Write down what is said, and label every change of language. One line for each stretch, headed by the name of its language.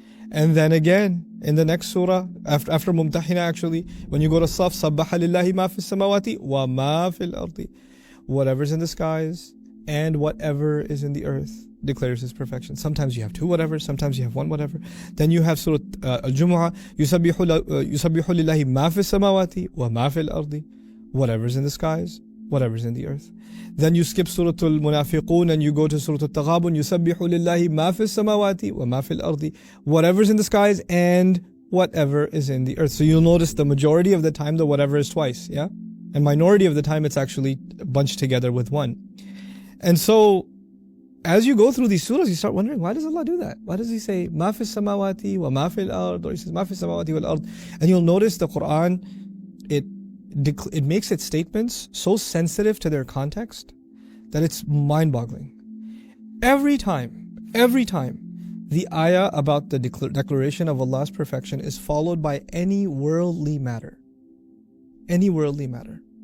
English: And then again, in the next surah, after Mumtahina actually, when you go to Saf,
Arabic: سَبَّحَ لِلَّهِ مَا فِي السَّمَاوَاتِ وَمَا فِي الْأَرْضِ.
English: Whatever's in the skies and whatever is in the earth declares His perfection. Sometimes you have two whatever, sometimes you have one whatever. Then you have Surah Al-Jumu'ah,
Arabic: يُسَبِّحُ لِلَّهِ مَا فِي السَّمَاوَاتِ وَمَا فِي الْأَرْضِ.
English: Whatever's in the skies, whatever's in the earth. Then you skip Surah Al-Munafiqun and you go to Surah Al-Taghabun,
Arabic: يُسَبِّحُ لِلَّهِ مَا فِي السَّمَاوَاتِ وَمَا فِي الْأَرْضِ.
English: Whatever's in the skies and whatever is in the earth. So you'll notice the majority of the time the whatever is twice, yeah? And minority of the time it's actually bunched together with one. And so, as you go through these surahs, you start wondering, why does Allah do that? Why does He say,
Arabic: مَا فِي السَّمَاوَاتِ وَمَا فِي الْأَرْضِ?
English: Or He says,
Arabic: مَا فِي السَّمَاوَاتِ وَالْأَرْضِ.
English: And you'll notice the Quran, it makes its statements so sensitive to their context that it's mind-boggling. Every time, the ayah about the declaration of Allah's perfection is followed by any worldly matter. Any worldly matter.